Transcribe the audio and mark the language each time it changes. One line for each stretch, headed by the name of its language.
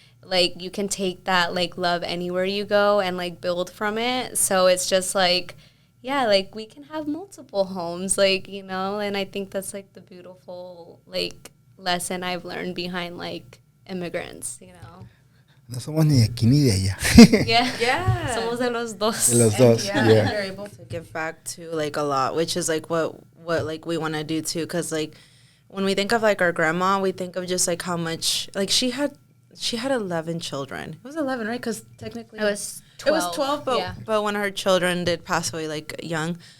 English: Like, you can take that, like, love anywhere you go and, like, build from it. So it's just, like, like, we can have multiple homes, like, and I think that's, like, the beautiful, like, lesson I've learned behind, like, immigrants,
Spanish: No somos ni de aquí ni de allá. Somos de los dos. De los dos,
English: You're able to give back to, like, a lot, which is, like, what like, we want to do, too, because, like, when we think of, like, our grandma, we think of just, like, how much, like, she had 11 children. It was 11, right? Because technically it was 12. It was 12, but one of her children did pass away, like, young.